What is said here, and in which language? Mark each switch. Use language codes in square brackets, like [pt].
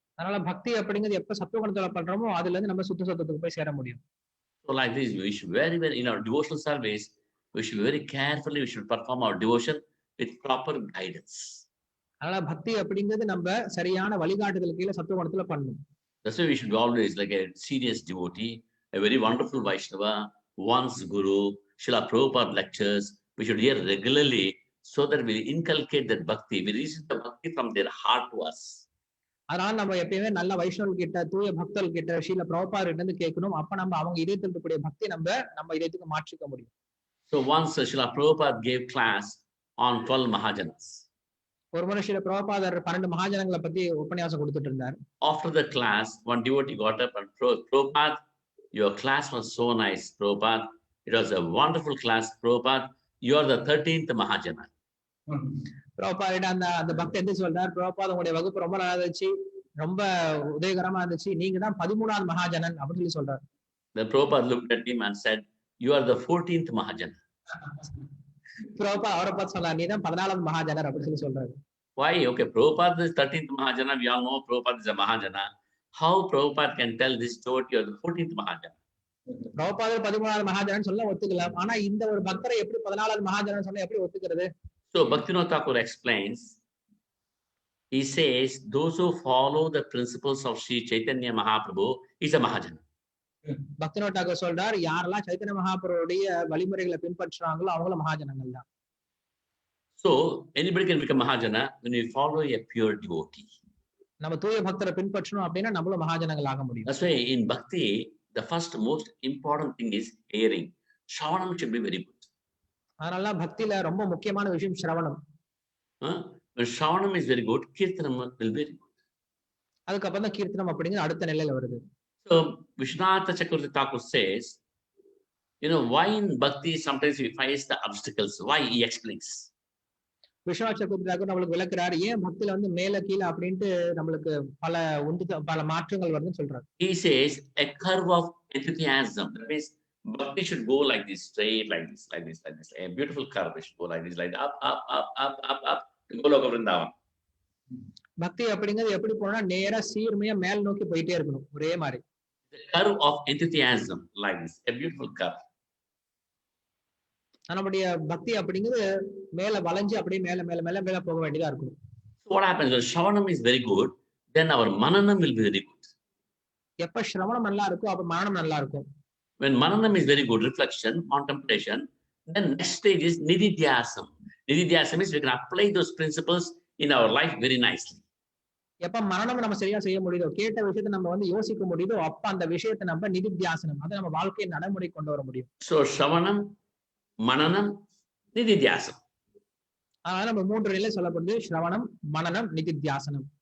[ta] அதனால பக்தி அப்படிங்கிறது எப்ப சத்துவகுணத்துல பண்றோமோ அதுல இருந்து நம்ம சுத்த சத்துவத்துக்கு போய் சேர முடியும். [en] So like this, we should very in our devotional service, we should very carefully, we should perform our devotion with proper guidance. [ta] அதனால பக்தி அப்படிங்கிறது நம்ம சரியான வழிகாட்டுதல் கீழே சத்துவகுணத்துல பண்ணணும். [en] That's why we should be always like a serious devotee, a very wonderful Vaishnava, one's guru, Srila Prabhupada lectures, we should hear regularly so that we inculcate that bhakti. We receive the bhakti from their heart to us. [ta] அதனால நம்ம எப்பயுமே நல்ல வைஷ்ணவர்கள் கிட்ட, தூய பக்தர்கள் கிட்ட, ஸ்ரீல பிரபுபாதர் கிட்ட இருந்து கேட்கணும். அப்ப நம்ம அவங்க இதயத்தில் இருக்கக்கூடிய பக்தி நம்ம இதயத்துக்கு மாற்றிக்க முடியும். [en] So once Srila Prabhupada gave class on 12 Mahajanas. [ta] ஒரு முறை ஸ்ரீல பிரபுபாதர் 12 மகாஜனங்களை பத்தி உபன்யாசம் கொடுத்துட்டு இருந்தார். [en] After the class, one devotee got up and Prabhupada, your class was so nice, Prabhupada. It was a wonderful class, Prabhupada. You are the 13th Mahajana. [ta] பிரபுபாதிட்ட அந்த பக்தர் என்ன சொல்றார்? பிரபுபாத உங்களுடைய வகுப்பு ரொம்ப நல்லா இருந்துச்சு, ரொம்ப உதயகரமா இருந்துச்சு, நீங்க தான் 13வது மகாஜனன் அப்படின்னு சொல்றாரு. [en] The Prabhupada looked at him and said, you are the 14th Mahajana. [ta] Prabhupada அவரை பார்த்து சொன்னார், நீ தான் 14வது மகாஜனர் அப்படின்னு சொல்றாரு. [en] Why? Okay, Prabhupada is 13th Mahajana. We all know Prabhupada is a Mahajana. How Prabhupada can tell this devotee you are the 14th Mahajana? [ta] பிரபுபாதர் 13வது மகாஜனன் சொல்ல ஒத்துக்கலாம், ஆனா இந்த ஒரு பக்தரை எப்படி 14வது மகாஜனன் சொன்னா எப்படி ஒத்துக்கிறது? [en] So Bhaktivinoda Thakur explains, he says, those who follow the principles of Sri Chaitanya Mahaprabhu is a Mahajana. [ta] Bhaktivinoda Thakur சொல்றார், யாரெல்லாம் சைத்தன்ய மகாபிரபுடைய வழிமுறைகளை பின்பற்றுறாங்களோ அவங்கள மகாஜனங்கள் தான். [en] So anybody can become Mahajana when you follow a pure devotee. [ta] நம்ம தூய பக்தரை பின்பற்றணும் அப்படின்னா நம்மளும் மகாஜனங்கள் ஆக முடியும். [en] That's why in Bhakti, the first most important thing is hearing. Shravanam should be very good. [ta] அதனால பக்தியில ரொம்ப முக்கியமான விஷயம் சிரவணம். [en] When Shravanam is very good, Kirtanam will be very good. [ta] அதுக்கப்புறம் தான் கீர்த்தனம் அப்படிங்கிற அடுத்த நிலையில வருது. [en] So Vishwanatha Chakravarti Thakur says, why in Bhakti sometimes we face the obstacles. Why? He explains. [ta] Viswanath சக்கரவர்த்தி தாக்கூர் நம்மளுக்கு விளக்குறாரு, ஏன் பக்தியில வந்து மேல கீழே அப்படின்ட்டு நம்மளுக்கு பல மாற்றங்கள் வருதுன்னு சொல்றாரு. [en] He says a curve of enthusiasm. That means Bhakti should go like this, straight, like this, like this, like this. A beautiful curve. It should go like this, like up, up, up, up, up, up, to Goloka Vrindavan. [ta] பக்தி அப்படிங்கிறது எப்படி போனா நேரா சீர்மையா மேல் நோக்கி போயிட்டே இருக்கணும், ஒரே மாதிரி. [en] The curve of enthusiasm, like this, a beautiful curve. [ta] நம்முடைய பக்தி அப்படிங்கிறது மேல வளைஞ்சு அப்படியே மேல மேல மேல மேல போக வேண்டியதா இருக்கும். [en] So what happens when Shravanam is very good, then our Mananam will be very good. [ta] எப்ப சிரவணம் நல்லா இருக்கும் அப்ப மரணம் நல்லா இருக்கும். [en] When Mananam is very good, reflection, contemplation, then next stage is Nididhyasam. Nididhyasam is we can apply those principles in our life very nicely. [ta] எப்ப மரணம் நம்ம சரியா செய்ய முடியுதோ, கேட்ட விஷயத்தை நம்ம வந்து யோசிக்க முடியுதோ, அப்ப அந்த விஷயத்தை நம்ம நிதித்தியாசனம் அதை நம்ம வாழ்க்கையை நடைமுறை கொண்டு வர முடியும். [en] So Shravanam, Mananam, Nididhyasam. [ta] அதனால நம்ம 3 நிலை சொல்லப்படுது: ஸ்ரவணம், மனனம், நிதித்தியாசனம்.